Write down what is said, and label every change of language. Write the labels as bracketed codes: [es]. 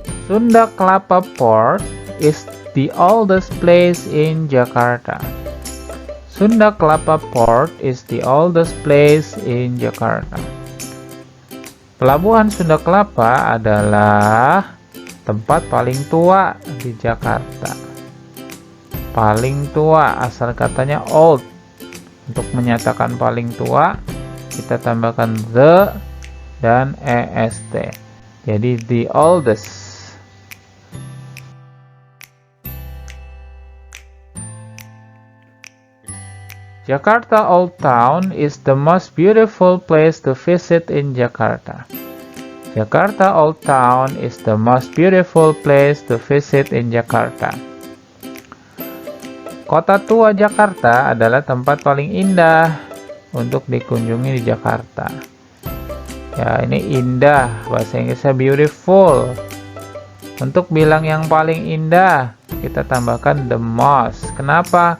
[en] Sunda Kelapa Port is the oldest place in Jakarta. Sunda Kelapa Port is the oldest place in Jakarta. [id] Pelabuhan Sunda Kelapa adalah tempat paling tua di Jakarta. Paling tua, asal katanya old. Untuk menyatakan paling tua, kita tambahkan the dan est. Jadi the oldest. [en] Jakarta Old Town is the most beautiful place to visit in Jakarta. Jakarta Old Town is the most beautiful place to visit in Jakarta. [id] Kota tua Jakarta adalah tempat paling indah untuk dikunjungi di Jakarta. Ya, ini indah, bahasa Inggrisnya beautiful. Untuk bilang yang paling indah, kita tambahkan the most. Kenapa?